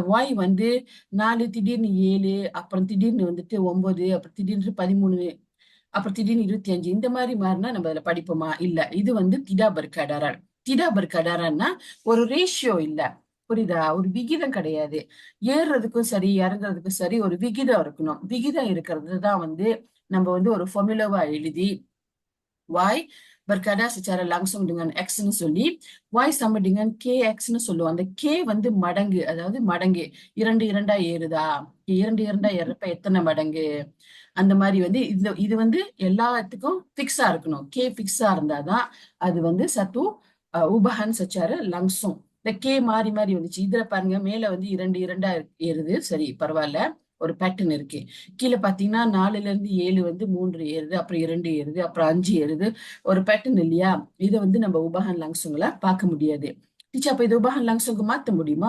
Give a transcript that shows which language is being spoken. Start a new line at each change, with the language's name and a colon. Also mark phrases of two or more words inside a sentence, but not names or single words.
Tamil: ஒய் வந்து 4, திடீர்னு 7, அப்புறம் திடீர்னு வந்துட்டு 9, அப்புறம் திடீர்னு 13, அப்புறம் திடீர்னு 25, இந்த மாதிரி மாறினா நம்ம அதுல படிப்போமா? இல்ல. இது வந்து
Malay: tidak berkadaran. tidak berkadaran
Tamil: ஒரு ரேஷியோ இல்ல, புரியுதா? ஒரு விகிதம் கிடையாது. ஏறுறதுக்கும் சரி இறங்குறதுக்கும் சரி ஒரு விகிதம் இருக்கணும். விகிதம் இருக்கிறது தான் வந்து நம்ம வந்து ஒரு ஃபார்முலாவா எழுதி
Malay: Y berkadar secara langsung dengan X-
Tamil: ன்னு சொல்லி
Malay: Y sama dengan KX-
Tamil: ன்னு சொல்லுவோம். அந்த K வந்து மடங்கு, அதாவது மடங்கு 2 2 ஏறுதா, 2 2 ஏறப்ப எத்தனை மடங்கு, அந்த மாதிரி வந்து இது வந்து எல்லாத்துக்கும் பிக்ஸா இருக்கணும். K பிக்ஸா இருந்தாதான் அது வந்து
Malay: satu ubahan secara langsung.
Tamil: இந்த K மாறி மாறி வந்துச்சு. இதுல பாருங்க, மேல வந்து 2 2 ஏறுது, சரி பரவாயில்ல, ஒரு பேட்டர்ன் இருக்கு. கீழே பாத்தீங்கன்னா 4ல இருந்து 7 வந்து 3 ஏறுது, அப்புறம் 2 ஏறுது, அப்புறம் 5 ஏறுது, ஒரு பேட்டர்ன் இல்லையா? இதை வந்து நம்ம
Malay: ubahan langsung
Tamil: பார்க்க முடியாது. டீச்சர், அப்ப இது
Malay: ubahan langsung
Tamil: மாத்த முடியுமா?